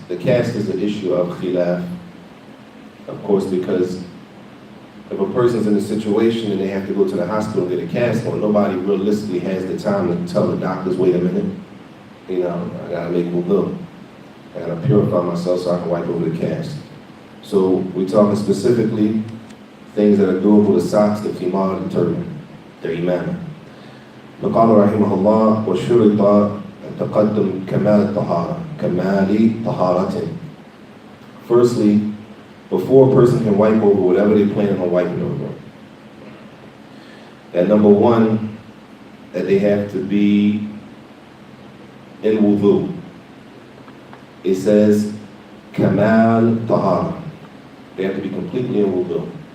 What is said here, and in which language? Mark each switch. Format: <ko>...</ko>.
<en>The cast is an issue of khilaf, of course, because if a person's in a situation and they have to go to the hospital and get a cast on, nobody realistically has the time to tell the doctors, wait a minute, I gotta make wudhu. I gotta purify myself so I can wipe over the cast. So we're talking specifically things that are doable: the socks, the khimar, the turban, the imama.</en> <ar>فقال رحمه الله وشرط تقدم كمال الطهارة كمال طهارة.</ar> <en>Firstly, before a person can wipe over whatever they're planning on wiping over, that number one, that they have to be in wudhu. It says kamal tahara. They have to be completely in wudhu.</en>